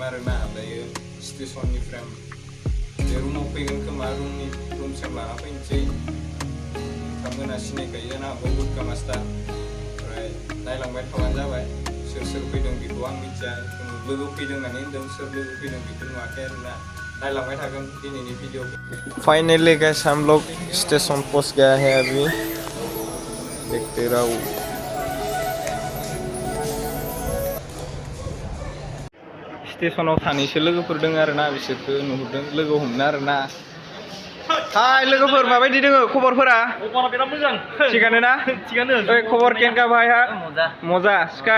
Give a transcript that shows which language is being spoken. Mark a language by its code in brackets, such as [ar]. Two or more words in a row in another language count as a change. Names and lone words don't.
[brx] आरोना दायो स्टेसननिफ्राय बे रुमाव फैगोन खोमा रुमसिम लाना फैनोसै बिथांमोना सिनायखायो जानो हागौ गुटका मास्टार ओमफ्राय नायलांबाय थाबानो जाबाय सोर फैदों बेखौ आं मिथिया लोगो फैदों होननानै होनदों सोर लोगो फैदों बेखौ नुवाखै आरोना नायलांबाय थागोन दिनैनि भिडिअ [en] finally guys [hi] हम लोग स्टेशन पहुंच गया है अभी देखते रहो [brx] स्टेशनाव सानैसो लोगोफोर दङ आरोना बिसोरखौ नुहुरदों लोगो हमनो आरोना हाय लोगोफोर माबायदि दङ खबरफोरा खबरा बिराद मोजां थिगानो ना थिगानो [as] ओइ खबर केनका भाइहा मजा स्काई